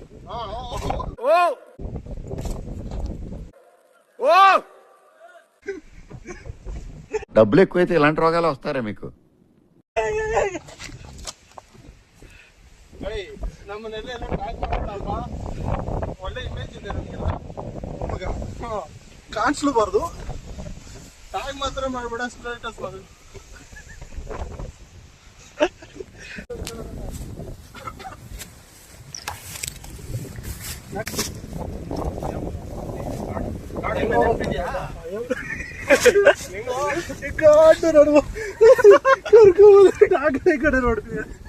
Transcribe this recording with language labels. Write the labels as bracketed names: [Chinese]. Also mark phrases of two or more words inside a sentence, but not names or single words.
[Telugu] ఓ ఓ డబ్బులు ఎక్కువైతే ఇలాంటి రోగాలు వస్తారా మీకు? [Kannada] ನಮ್ಮನೆಲ್ಲ ಟ್ಯಾಗ್ ಮಾಡಪ್ಪ, ಒಳ್ಳೆ ಇಮೇಜ್ ಇದೆ ನಮಗೆಲ್ಲ. ಕಾಣಿಸ್ಲೂಬಾರ್ದು, ಟ್ಯಾಗ್ ಮಾತ್ರ ಮಾಡ್ಬೇಡ, ಸ್ಟೇಟಸ್ ಮಾಡಿ. ನೋಡುವ ಈ ಕಡೆ ನೋಡ್ತೀವಿ.